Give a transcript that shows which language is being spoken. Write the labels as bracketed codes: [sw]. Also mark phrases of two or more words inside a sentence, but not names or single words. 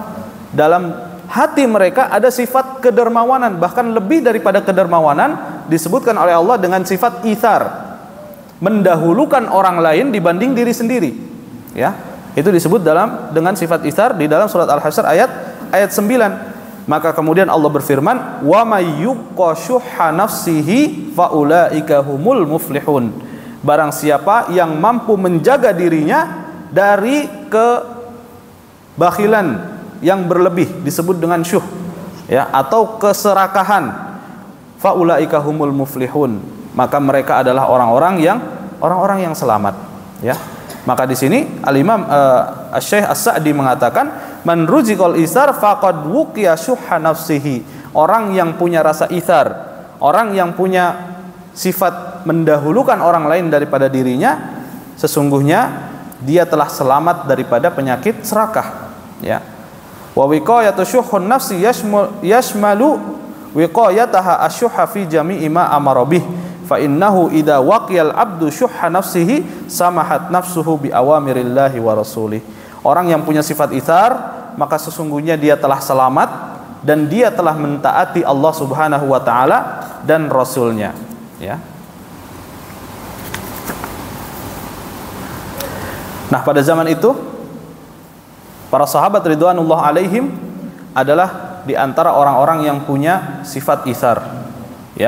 [id] Dalam hati mereka ada sifat kedermawanan, bahkan lebih daripada kedermawanan disebutkan oleh Allah dengan sifat ithar, mendahulukan orang lain dibanding diri sendiri. Ya, itu disebut dengan sifat ithar di dalam surat Al-Hasyr ayat 9. Maka kemudian Allah berfirman, [ar] ومن يوق شح نفسه فأولئك هم المفلحون. [id] Barang siapa yang mampu menjaga dirinya dari kebakhilan yang berlebih, disebut dengan syuh, ya, atau keserakahan, [ar] فأولئك هم المفلحون, [id] maka mereka adalah orang-orang yang selamat, ya. Maka di sini Al-Imam Syekh As-Sa'di mengatakan, [ar] من رزق الإيثار فقد وقي شح نفسه. [id] Orang yang punya rasa ithar, orang yang punya sifat mendahulukan orang lain daripada dirinya, sesungguhnya dia telah selamat daripada penyakit serakah, ya. [ar] ووقاية شح النفس يشمل وقايتها الشح في جميع ما أمر به. فإنه إذا وقي العبد شح نفسه سمحت نفسه بأوامر الله ورسوله. [id] Orang yang punya sifat itsar, maka sesungguhnya dia telah selamat dan dia telah mentaati Allah [ar] سبحانه وتعالى [id] dan rasulnya, ya. Nah, pada zaman itu para sahabat [ar] رضوان الله عليهم [id] adalah di antara orang-orang yang punya sifat itsar, ya.